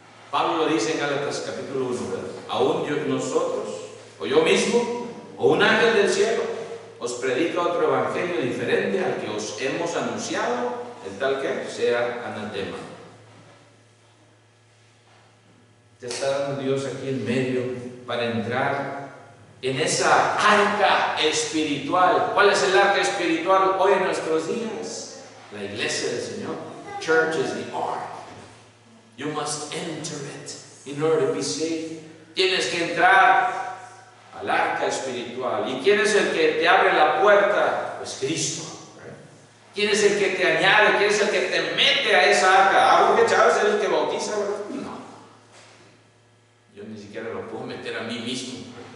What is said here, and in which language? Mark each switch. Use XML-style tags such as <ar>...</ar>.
<es>Pablo lo dice en Gálatas capítulo 1, ¿verdad? Aún nosotros, o yo mismo, o un ángel del cielo, os predica otro evangelio diferente al que os hemos anunciado, el tal que sea anatema. Te está dando Dios aquí en medio para entrar en esa arca espiritual. ¿Cuál es el arca espiritual hoy en nuestros días? La iglesia del Señor.</es> <en>Church is the ark. You must enter it in order to be saved.</en> <es>Tienes que entrar al arca espiritual. ¿Y quién es el que te abre la puerta? Pues Cristo. ¿Quién es el que te añade? ¿Quién es el que te mete a esa arca? Jorge Chávez es el que bautiza, ¿verdad? No. Yo ni siquiera lo puedo meter a mí mismo.</es>